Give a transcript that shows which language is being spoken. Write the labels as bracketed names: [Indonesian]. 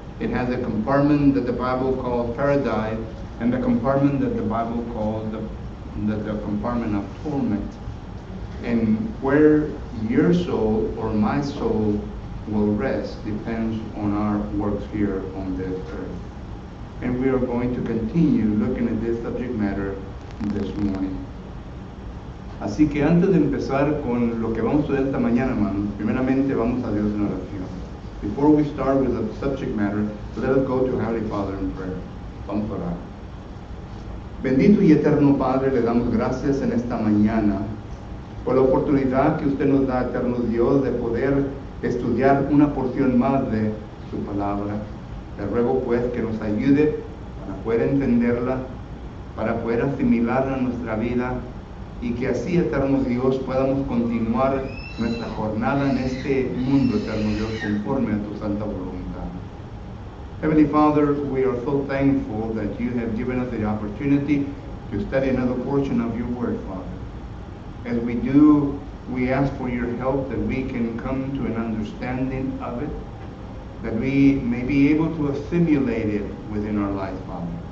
[English] It has a compartment that the Bible calls paradise, and the compartment that the Bible calls the compartment of torment. And where your soul or my soul will rest depends on our works here on this earth. And we are going to continue looking at this subject matter this morning. [Spanish] Así que antes de empezar con lo que vamos a ver esta mañana, hermanos, primeramente vamos a Dios en oración. [English] Before we start with the subject matter, let us go to Heavenly Father in prayer. [Spanish] Vamos a orar. Bendito y eterno Padre, le damos gracias en esta mañana por la oportunidad que usted nos da, eterno Dios, de poder estudiar una porción más de su palabra. Le ruego pues que nos ayude para poder entenderla, para poder asimilarla en nuestra vida y que así, eterno Dios, podamos continuar nuestra jornada en este mundo, eterno Dios, conforme a tu santa voluntad. [English] Heavenly Father, we are so thankful that you have given us the opportunity to study another portion of your word, Father. As we do, we ask for your help that we can come to an understanding of it, that we may be able to assimilate it within our life, Father.